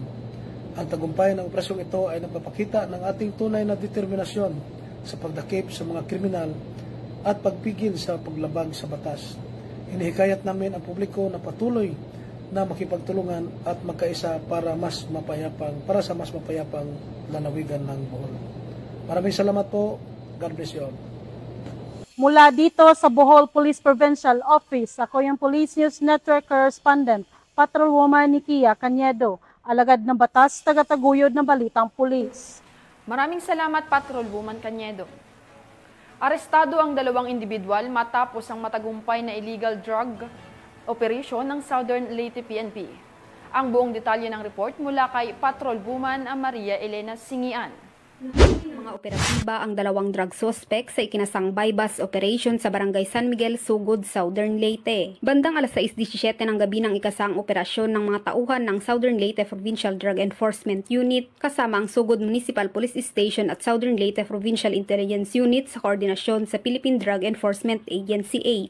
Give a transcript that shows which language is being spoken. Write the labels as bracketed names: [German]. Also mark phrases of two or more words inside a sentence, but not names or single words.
[Filipino] Ang tagumpay ng operasyong ito ay nagpapakita ng ating tunay na determinasyon sa pagdakip sa mga kriminal at pagpigil sa paglabag sa batas. Inihikayat namin ang publiko na patuloy na makipagtulungan at magkaisa para sa mas mapayapang lalawigan ng Bohol. Maraming salamat po. [English] God bless you all. [Filipino] Mula dito sa Bohol Police Provincial Office, ako yung Police News Network Correspondent, Patrolwoman Nikia Cañedo, alagad ng batas, tagataguyod ng Balitang Pulis. Maraming salamat, Patrolwoman Cañedo. Arestado ang 2 individual matapos ang matagumpay na [English] illegal drug operation [Filipino] ng Southern Leyte PNP. Ang buong detalye ng report mula kay Patrolwoman Maria Elena Singian. Mga operatiba ang 2 [English] drug suspect [Filipino] sa ikinasang [English] bypass operation [Filipino] sa Barangay San Miguel, Sugod, Southern Leyte. Bandang alas 6:17 ng gabi ng ikasang operasyon ng mga tauhan ng Southern Leyte Provincial Drug Enforcement Unit kasama ang Sugod Municipal Police Station at Southern Leyte Provincial Intelligence Unit sa koordinasyon sa Philippine Drug Enforcement Agency 8.